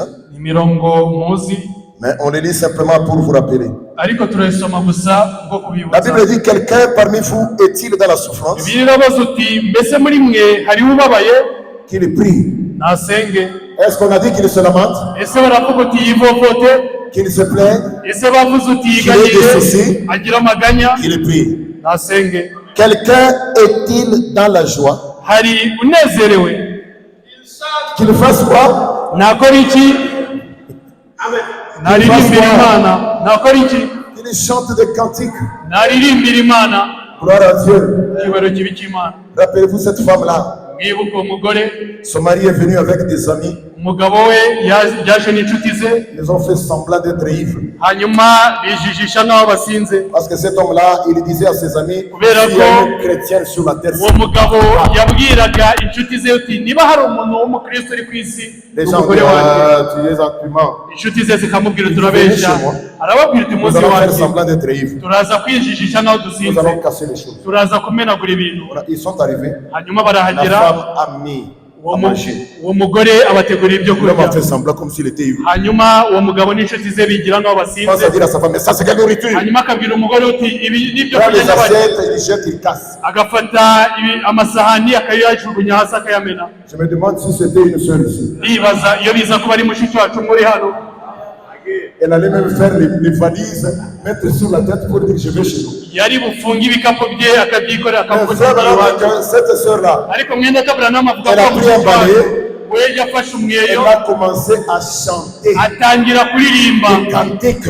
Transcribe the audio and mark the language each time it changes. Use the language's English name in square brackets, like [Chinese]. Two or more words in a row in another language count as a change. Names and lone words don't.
[Kinyarwanda] Ni imirongo muzi, [French] mais on les lit simplement pour vous rappeler. [Kinyarwanda] ariko turayisoma gusa bwo [French] La [Kinyarwanda] kubibutsa. [French] Bible dit, quelqu'un parmi vous est-il dans la souffrance? [Kinyarwanda] Bibiliya irabaza uti mbese muri mwe hariho ubabaye? [French] Qu'il prie. [Kinyarwanda] Nasenge. [French] Est-ce qu'on a dit qu'il se lamente? [Kinyarwanda] Ese baravuga uti yivovote? [French] Qu'il se plaigne? [Kinyarwanda] Ese bavuze uti [French] Qu'il ait des [Kinyarwanda] yiganyire? [French] soucis? [Kinyarwanda] Agira amaganya? [French] Qu'il prie. [Kinyarwanda] Nasenge. [French] Quelqu'un est-il dans la joie? [Kinyarwanda] Hari unezerewe? [French] Qu'il fasse quoi? [Kinyarwanda] Nakora iki? Naririmbira Imana. Nakora iki? [French] Qu'il chante des cantiques. [Kinyarwanda] Naririmbira Imana. [French] Gloire à Dieu. [Kinyarwanda] Icyubahiro kibi cy'Imana. [French] Rappelez-vous cette femme-là. [Kinyarwanda] Mwibuke umugore, [French] Son mari est venu avec des amis. [Kinyarwanda] umugabo we yaje n'inshuti ze, [French] Ils ont fait semblant d'être ivres. [Kinyarwanda] hanyuma bijijisha nk'aho basinze. [French] Parce que cet homme-là, il disait à ses amis, [Kinyarwanda] Kubera [French] s'il y a une chrétienne sur la terre, [Kinyarwanda] Uwo mugabo yabwiraga inshuti ze uti niba hari umuntu w'umukristo uri ku isi, [French] les gens [Kinyarwanda] umugore [French] disent, [Kinyarwanda] wanjye. [French] ah, tu es argument. [Kinyarwanda] Inshuti ze zikamubwira turabeshya, [French] chez moi. [Kinyarwanda] arababwira uti [French] Nous [Kinyarwanda] munsi [French] allons faire [Kinyarwanda] wanjye [French] semblant d'être ivres. [Kinyarwanda] turaza kwijijisha nk'aho [French] Nous [Kinyarwanda] dusinze, [French] allons casser les choses. [Kinyarwanda] turaza kumenagura ibintu. [French] Voilà, ils sont arrivés. [Kinyarwanda] Hanyuma [French] La [Kinyarwanda] barahagera, [French] femme a mis à manger. [Kinyarwanda] uwo mugore abategurira ibyo [French] L'homme a [Kinyarwanda] kurya, [French] fait semblant comme s'il était ivre. [Kinyarwanda] hanyuma uwo mugabo n'inshuti ze bigira nk'aho [French] Il pense à [Kinyarwanda] basinze, [French] dire à sa femme, mais ça c'est quelle nourriture? [Kinyarwanda] hanyuma akabwira umugore uti ibi ni ibyo [French] Prends [Kinyarwanda] kurya [French] les [Kinyarwanda] nyabaki. [French] assiettes, il jette, il casse. [Kinyarwanda] Agafata amasahani akayajugunya hasi akayamena. [French] Je me demande si c'était une sœur ici. [Kinyarwanda] Ndibaza iyo biza kuba ari mushiki wacu muri hano. [French] Elle allait même faire les valises, mettre sur la tête pour dire je vais chez nous. Cette sœur-là, elle a pris un balai. Elle a commencé à chanter des cantiques.